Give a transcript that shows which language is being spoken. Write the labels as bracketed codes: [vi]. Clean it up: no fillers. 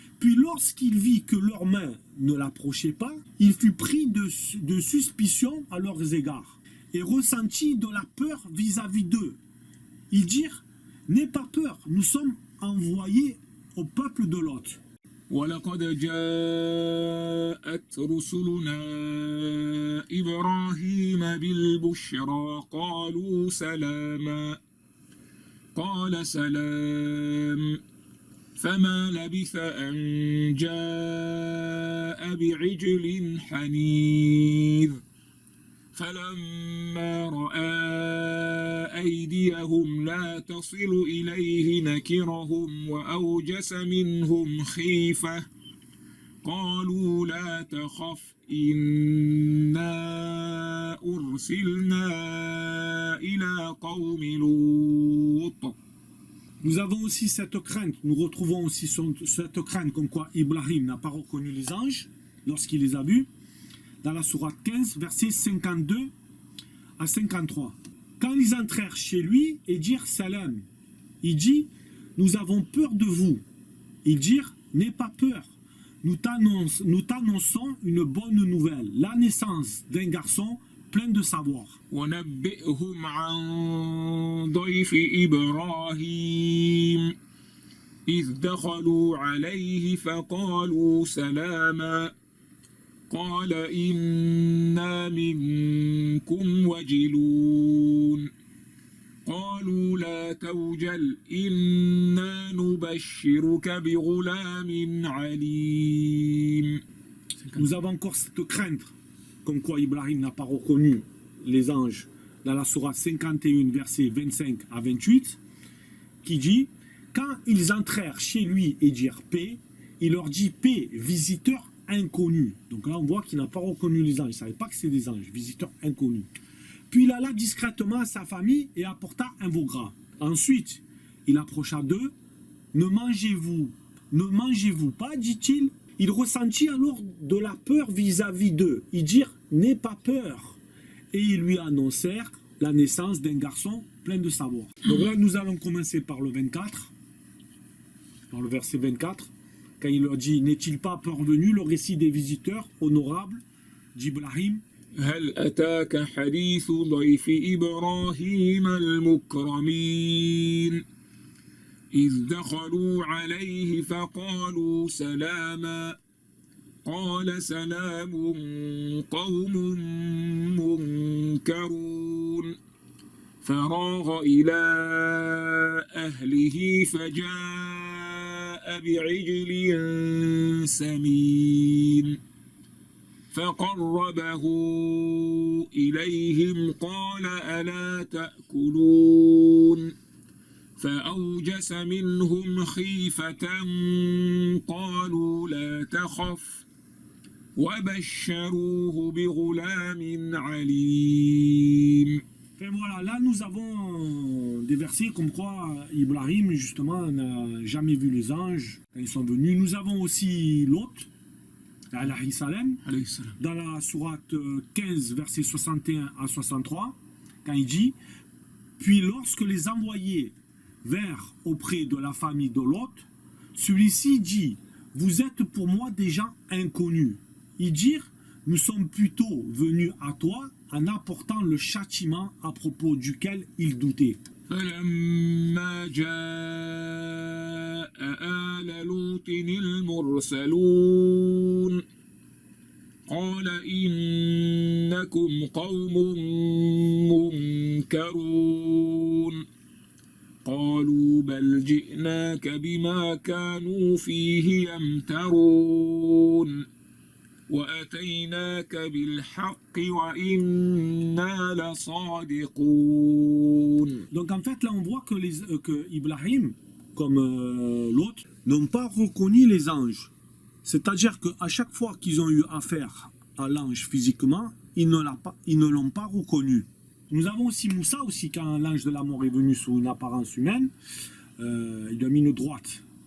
[fr] Puis lorsqu'il vit que leurs mains ne l'approchaient pas, il fut pris de suspicion à leurs égards et ressentit de la peur vis-à-vis d'eux. Ils dirent « N'aie pas peur, nous sommes envoyés au peuple de Lot. » [ar] ولقد جاءت رسلنا إبراهيم بالبشرى قالوا سلاما قال سلام فما لبث أن جاء بعجل حنيذ فلما رأى أيديهم لا تصل إليه نكرهم وأوجس منهم خيفة قالوا لا تخف إنا أرسلنا إلى قوم لوط. [fr] Nous avons aussi cette crainte, nous retrouvons aussi cette crainte comme quoi Ibrahim n'a pas reconnu les anges lorsqu'il les a vus, dans la sourate 15, versets 52 à 53. Quand ils entrèrent chez lui et dirent salam, il dit « Nous avons peur de vous ». Ils dirent « N'aie pas peur, nous t'annonçons une bonne nouvelle, la naissance d'un garçon plein de savoir. » [ar] ونبئهم عن ضيف إبراهيم إذ دخلوا عليه فقالوا سلاما قال إنا منكم وجلون قالوا لا توجل إنا نبشرك بغلام عليم. [fr] Nous avons encore cette crainte, comme quoi Ibrahim n'a pas reconnu les anges, dans la sourate 51, versets 25 à 28, qui dit « Quand ils entrèrent chez lui et dirent paix, il leur dit paix, visiteur inconnu. » Donc là, on voit qu'il n'a pas reconnu les anges. Il ne savait pas que c'est des anges, visiteurs inconnus. Puis il alla discrètement à sa famille et apporta un veau gras. Ensuite, il approcha d'eux. Ne mangez-vous pas, dit-il. Il ressentit alors de la peur vis-à-vis d'eux. Ils dirent, n'aie pas peur. Et ils lui annoncèrent la naissance d'un garçon plein de savoir. Donc là, nous allons commencer par le 24, dans le verset 24. Quand il leur dit, n'est-il pas parvenu le récit des visiteurs honorables d'Ibrahim? [ar] هل أتاك حديث ضيف إبراهيم المكرمين إذ دخلوا عليه فقالوا سلاما قال سلام قوم منكرون فراغ إلى أهله فجاء بعجل سمين فقربه إليهم قال ألا تأكلون فأوجس منهم خيفة قالوا لا تخف وبشروه بغلام عليم. [fr] Et voilà, là nous avons des versets comme quoi Ibrahim justement n'a jamais vu les anges quand ils sont venus. Nous avons aussi Lot, alayhi salam, dans la sourate 15, versets 61 à 63, quand il dit « Puis lorsque les envoyés vinrent auprès de la famille de Lot, celui-ci dit « Vous êtes pour moi des gens inconnus. » Ils dirent « Nous sommes plutôt venus à toi en apportant le châtiment à propos duquel ils doutaient. » [ar] فلما جاء آل لوط المرسلون قال إنكم قوم منكرون قالوا بل جئناك بما كانوا فيه يمترون وأتيناك بالحق وإنا لصادقون. [fr] Donc en fait là on voit que Ibrahim comme l'autre n'ont pas reconnu les anges. C'est-à-dire qu'à chaque fois qu'ils ont eu affaire à l'ange physiquement, ils ne l'ont pas reconnu. Nous avons aussi Moussa aussi, quand l'ange de la mort est venu sous une apparence humaine, il lui a mis une droite